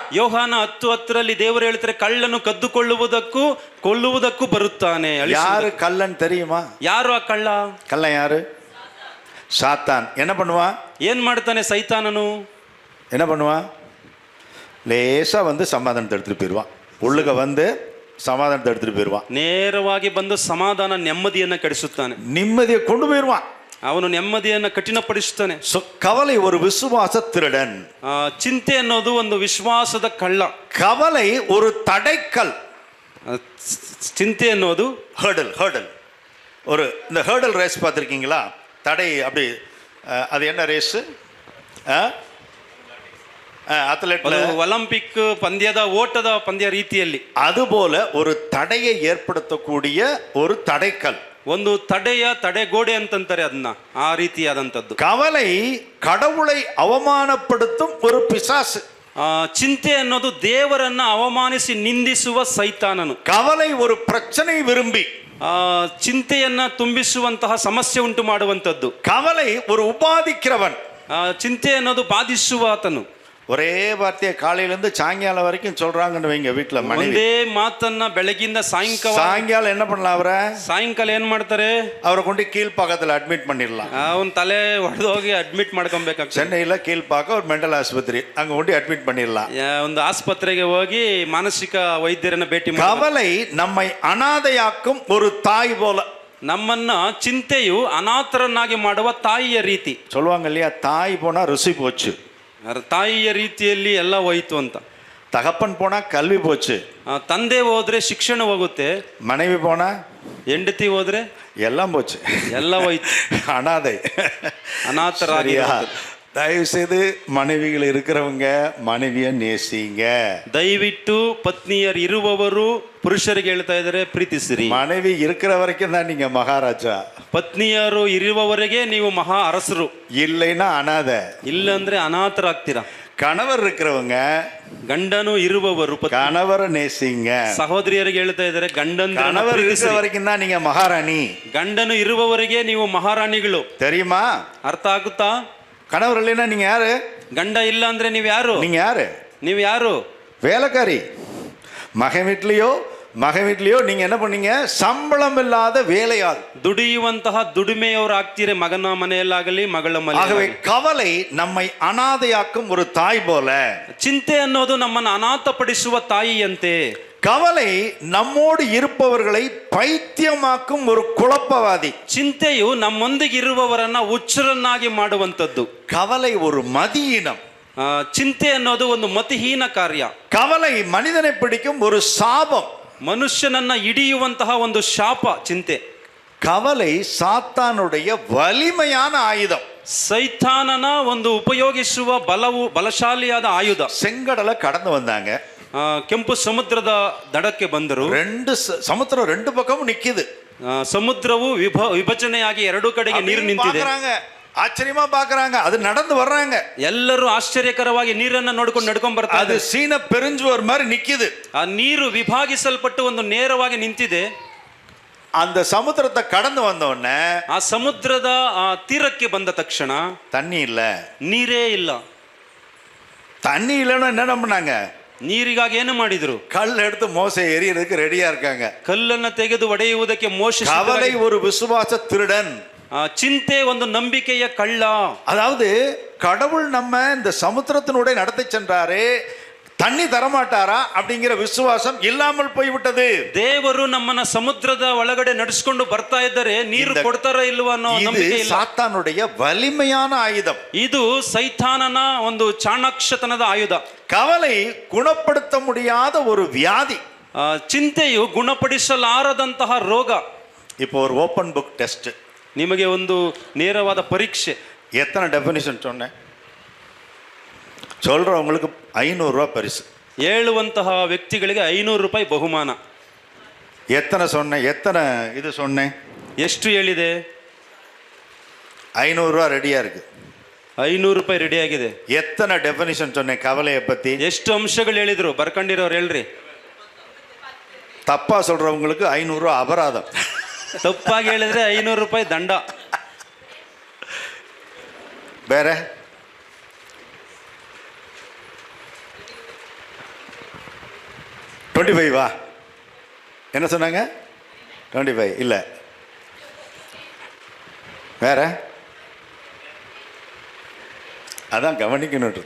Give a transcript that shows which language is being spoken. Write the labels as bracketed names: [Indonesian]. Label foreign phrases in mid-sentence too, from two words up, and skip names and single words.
[Kannada] ಯೋಹಾನ 10:10 ದೇವರು ಹೇಳ್ತಾರೆ, ಕಳ್ಳನು ಕದ್ದುಕೊಳ್ಳುವುದಕ್ಕೂ ಕೊಲ್ಲುವುದಕ್ಕೂ ಬರುತ್ತಾನೆ. [Tamil] யாரு கள்ளன் தெரியுமா? [Kannada] ಯಾರು ಆ ಕಳ್ಳ? [Tamil] கள்ளன் யாரு? சாத்தான். என்ன பண்ணுவான்? [Kannada] ಏನ್ ಮಾಡ್ತಾನೆ ಸೈತಾನನು? [Tamil] என்ன பண்ணுவான்? லேசா சமாதானத்தை எடுத்துட்டு போயிடுவான். உள்ளுக சமாதானத்தை எடுத்துட்டு போயிடுவான். [Kannada] ನೇರವಾಗಿ ಬಂದು ಸಮಾಧಾನ ನೆಮ್ಮದಿಯನ್ನ ಕೆಡಿಸುತ್ತಾನೆ. [Tamil] நிம்மதியை கொண்டு போயிடுவான். [Kannada] ಅವನು ನೆಮ್ಮದಿಯನ್ನು ಕಠಿಣಪಡಿಸುತ್ತಾನೆ. [Tamil] கவலை ஒரு விசுவாச திருடன். [Kannada] ಚಿಂತೆ ಅನ್ನೋದು ಒಂದು ವಿಶ್ವಾಸದ ಕಳ್ಳ. [Tamil] கவலை ஒரு தடைக்கல். [Kannada] ಚಿಂತೆ ಅನ್ನೋದು [Tamil] ஹர்டல். ஒரு இந்த [English] hurdle race [Tamil] பார்த்துருக்கீங்களா? தடை அப்படி, அது என்ன ரேஸ்? [Kannada] ಒಲಿಂಪಿಕ್ ಪಂದ್ಯದ ಓಟದ ಪಂದ್ಯ ರೀತಿಯಲ್ಲಿ [Tamil] அதுபோல ஒரு தடையை ஏற்படுத்தக்கூடிய ஒரு தடைக்கல். [Kannada] ಒಂದು ತಡೆಗೋಡೆ ಅಂತಂತಾರೆ ಅದನ್ನ, ಆ ರೀತಿಯಾದಂಥದ್ದು. [Tamil] கவலை கடவுளை அவமானப்படுத்தும் ஒரு பிசாசு. [Kannada] ಚಿಂತೆ ಅನ್ನೋದು ದೇವರನ್ನ ಅವಮಾನಿಸಿ ನಿಂದಿಸುವ ಸೈತಾನನು. [Tamil] கவலை ஒரு பிரச்சனை விரும்பಿ. [Kannada] ಚಿಂತೆಯನ್ನ ತುಂಬಿಸುವಂತಹ ಸಮಸ್ಯೆ ಉಂಟು ಮಾಡುವಂಥದ್ದು. [Tamil] கவலை ஒரு உபாதிக்கிறவன். [Kannada] ಚಿಂತೆ ಅನ್ನೋದು ಬಾಧಿಸುವ ಆತನು. [Tamil] ஒரே வார்த்தையை காலையிலேருந்து சாயங்காலம் வரைக்கும் சொல்றாங்கன்னு வைங்க வீட்டில் மனைவி. [Kannada] ಒಂದೇ ಮಾತನ್ನ ಬೆಳಗಿಂದ [Tamil] சாயங்காலம் என்ன பண்ணலாம் அவரை? [Kannada] ಸಾಯಂಕಾಲ ಏನ್ ಮಾಡ್ತಾರೆ? [Tamil] அவரை கொண்டு கீழ்ப்பாக்கத்தில் அட்மிட் பண்ணிடலாம். [Kannada] ಅವನ್ ತಲೆ ಹೊಡೆದು ಹೋಗಿ ಅಡ್ಮಿಟ್ ಮಾಡ್ಕೊಬೇಕಾಗ್ತದೆ. [Tamil] சென்னையில் கீழ்ப்பாக்க ஒரு மெண்டல் ஆஸ்பத்திரி, அங்கே கொண்டு அட்மிட் பண்ணிடலாம். [Kannada] ಒಂದು ಆಸ್ಪತ್ರೆಗೆ ಹೋಗಿ ಮಾನಸಿಕ ವೈದ್ಯರನ್ನ ಭೇಟಿ ಮಾಡಿ. [Tamil] கவலை நம்மை அனாதையாக்கும் ஒரு தாய் போல. [Kannada] ನಮ್ಮನ್ನ ಚಿಂತೆಯು ಅನಾಥರನ್ನಾಗಿ ಮಾಡುವ ತಾಯಿಯ ರೀತಿ. [Tamil] சொல்லுவாங்க இல்லையா, தாய் போனா ருசி போச்சு, [Kannada] ತಾಯಿಯ ರೀತಿಯಲ್ಲಿ ಎಲ್ಲ ಹೋಯ್ತು ಅಂತ. [Tamil] தகப்பன் போனா கல்வி போச்சு, [Kannada] ತಂದೆ ಹೋದ್ರೆ ಶಿಕ್ಷಣ ಹೋಗುತ್ತೆ, [Tamil] மனைவி போனா [Kannada] ಹೆಂಡತಿ ಹೋದ್ರೆ [Tamil] எல்லாம் போச்சு, [Kannada] ಎಲ್ಲ ಹೋಯ್ತು. [Tamil] அனாதை, [Kannada] ಅನಾಥರಾಗಿ. [Tamil] தயவு செய்து மனைவிகள் இருக்கிறவங்க மனைவிய நேசிங்க. [Kannada] ದಯವಿಟ್ಟು ಪತ್ನಿಯರು ಇರುವವರು ಪುರುಷರಿಗೆ ಹೇಳ್ತಾ ಇದ್ದಾರೆ, ಪ್ರೀತಿಸಿರಿ. [Tamil] மனைவி இருக்கிற வரைக்கும் தான் நீங்க மகாராஜா. [Kannada] ಪತ್ನಿಯರು ಇರುವವರೆಗೆ ನೀವು ಮಹಾ ಅರಸರು. [Tamil] இல்லைன்னா அனாதை. [Kannada] ಇಲ್ಲ ಅಂದ್ರೆ ಅನಾಥರಾಗ್ತೀರಾ. [Tamil] கணவர் இருக்கிறவங்க, [Kannada] ಗಂಡನು ಇರುವವರು [Tamil] கணவரை நேசிங்க. [Kannada] ಸಹೋದರಿಯರಿಗೆ ಹೇಳ್ತಾ ಇದ್ದಾರೆ, [Tamil] கணவர் இருக்கிற வரைக்கும் தான் நீங்க மகாராணி. [Kannada] ಗಂಡನು ಇರುವವರೆಗೆ ನೀವು ಮಹಾರಾಣಿಗಳು. [Tamil] தெரியுமா? [Kannada] ಅರ್ಥ ಆಗುತ್ತಾ? [Tamil] கணவர் இல்லைன்னா நீங்க யாரு? [Kannada] ಗಂಡ ಇಲ್ಲ ಅಂದ್ರೆ ನೀವು ಯಾರು? [Tamil] நீங்க யாரு? [Kannada] ನೀವು ಯಾರು? [Tamil] வேலைக்காரி. மகன் வீட்லயோ நீங்க என்ன பண்ணீங்க? சம்பளம் இல்லாத வேலையாள். [Kannada] ದುಡಿಯುವಂತಹ ದುಡಿಮೆಯವರು ಆಗ್ತೀರಿ, ಮಗನ ಮನೆಯಲ್ಲಾಗಲಿ ಮಗಳ [Tamil] ஆகவே [Kannada] ಮನೆ. [Tamil] கவலை நம்மை அனாதையாக்கும் ஒரு தாய் போல. [Kannada] ಚಿಂತೆ ಅನ್ನೋದು ನಮ್ಮನ್ನು ಅನಾಥಪಡಿಸುವ ತಾಯಿಯಂತೆ. [Tamil] கவலை நம்மோடு இருப்பவர்களை பைத்தியமாக்கும் ஒரு குழப்பவாதி. [Kannada] ಚಿಂತೆಯು ನಮ್ಮೊಂದಿಗೆ ಇರುವವರನ್ನ ಹುಚ್ಚರನ್ನಾಗಿ ಮಾಡುವಂಥದ್ದು. [Tamil] கவலை ஒரு மதியினம். [Kannada] ಚಿಂತೆ ಅನ್ನೋದು ಒಂದು ಮತಿಹೀನ ಕಾರ್ಯ. [Tamil] கவலை மனிதனை பிடிக்கும் ஒரு சாபம். [Kannada] ಮನುಷ್ಯನನ್ನ ಹಿಡಿಯುವಂತಹ ಒಂದು ಶಾಪ ಚಿಂತೆ. [Tamil] கவலை சாத்தானுடைய வலிமையான ஆயுதம். [Kannada] ಸೈತಾನನ ಒಂದು ಉಪಯೋಗಿಸುವ ಬಲಶಾಲಿಯಾದ ಆಯುಧ. [Tamil] செங்கடலை கடந்து வந்தாங்க. [Kannada] ಕೆಂಪು ಸಮುದ್ರದ ದಡಕ್ಕೆ ಬಂದರು. [Tamil] சமுத்திரம் ரெண்டு பக்கமும் நிக்குது. [Kannada] ಸಮುದ್ರವು ವಿಭಜನೆಯಾಗಿ ಎರಡು ಕಡೆಗೆ ನೀರು ನಿಂತಿದೆ. [Tamil] ஆச்சரியமா பாக்குறாங்க, அது நடந்து வர்றாங்க. [Kannada] ಎಲ್ಲರೂ ಆಶ್ಚರ್ಯಕರವಾಗಿ ನೀರನ್ನ ನಡ್ಕೊಂಡು ಬರ್ತಾರೆ. [Tamil] அது சீன பெருஞ்சுவர் மாதிரி நிக்குது. [Kannada] ಆ ನೀರು ವಿಭಾಗಿಸಲ್ಪಟ್ಟು ಒಂದು ನೇರವಾಗಿ ನಿಂತಿದೆ. [Tamil] அந்த சமுத்திரத்தை கடந்து வந்த உடனே, [Kannada] ಆ ಸಮುದ್ರದ ತೀರಕ್ಕೆ ಬಂದ ತಕ್ಷಣ [Tamil] தண்ணி இல்ல, [Kannada] ನೀರೇ ಇಲ್ಲ. [Tamil] தண்ணி இல்லைன்னா என்ன பண்ணாங்க? [Kannada] ನೀರಿಗಾಗಿ ಏನು ಮಾಡಿದ್ರು? [Tamil] கல் எடுத்து மோசை எரியறதுக்கு ரெடியா இருக்காங்க. [Kannada] ಕಲ್ಲನ್ನ ತೆಗೆದು ಒಡೆಯುವುದಕ್ಕೆ ಮೋಶೆ. [Tamil] கவலை ஒரு விசுவாச திருடன். [Kannada] ಚಿಂತೆ ಒಂದು ನಂಬಿಕೆಯ ಕಳ್ಳ. [Tamil] அதாவது கடவுள் நம்ம இந்த சமுத்திரத்தினுடைய நடத்தி சென்றாரே, தண்ணி தரமாட்டாரா அப்படிங்கிற விசுவாசம் இல்லாமல் போய்விட்டது. [Kannada] ದೇವರು ನಮ್ಮನ್ನ ಸಮುದ್ರದ ಒಳಗಡೆ ನಡೆಸಿಕೊಂಡು ಬರ್ತಾ ಇದ್ದಾರೆ, ನೀರು ಕೊಡ್ತಾರ ಇಲ್ವಾ ಅನ್ನೋ ನಂಬಿಕೆ ಇಲ್ಲ. [Tamil] ಸಾತಾನುடைய வலிமையான ஆயுதம். [Kannada] ಇದು ಸೈತಾನನ ಒಂದು ಚಾಣಾಕ್ಷತನದ ಆಯುಧ. [Tamil] கவலை குணப்படுத்த முடியாத ஒரு வியாதி. [Kannada] ಚಿಂತೆಯು ಗುಣಪಡಿಸಲಾರದಂತಹ ರೋಗ. [Tamil] இப்போ ஒரு [English] open book test. [Kannada] ನಿಮಗೆ ಒಂದು ನೇರವಾದ ಪರೀಕ್ಷೆ. [Tamil] எத்தனை டெஃபினிஷன் சொன்னேன்? சொல்றவங்களுக்கு 500 ரூபாய் பரிசு. [Kannada] ಹೇಳುವಂತಹ ವ್ಯಕ್ತಿಗಳಿಗೆ 500 ರೂಪಾಯಿ ಬಹುಮಾನ. [Tamil] எத்தனை சொன்னேன்? எத்தனை இது சொன்னேன்? [Kannada] ಎಷ್ಟು ಹೇಳಿದೆ? [Tamil] 500 ரூபாய் ரெடியா இருக்கு. [Kannada] 500 ರೂಪಾಯಿ ರೆಡಿ ಆಗಿದೆ. [Tamil] எத்தனை டெஃபினிஷன் சொன்னேன் கவலையை பத்தி? [Kannada] ಎಷ್ಟು ಅಂಶಗಳು ಹೇಳಿದ್ರು? ಬರ್ಕೊಂಡಿರೋರು ಹೇಳ್ರಿ. [Tamil] தப்பா சொல்றவங்களுக்கு 500 ரூபாய் அபராதம். [Kannada] ತಪ್ಪಾಗಿ ಹೇಳಿದ್ರೆ 500 ರೂಪಾಯಿ ದಂಡ. [Tamil] வேற 25 என்ன சொன்னாங்க? 25 இல்ல, வேற அதான் கவனிக்கணுன்றது.